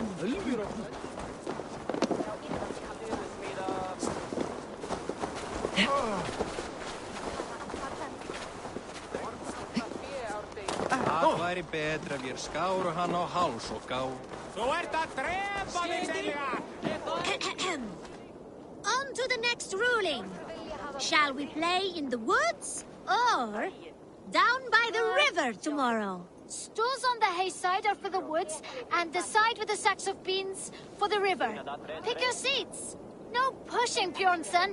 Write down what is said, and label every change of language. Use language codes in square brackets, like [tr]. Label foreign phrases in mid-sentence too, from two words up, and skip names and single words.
[is] Það væri betra við skáru hann á háls og gá. Þú ert að drepa mig, Silja! [en] On to the next ruling. Shall we play in the woods or down by the river tomorrow? Stools on the hayside are for the woods, and the side with the sacks of beans for the river. Pick your seats. No pushing, Bjornsson.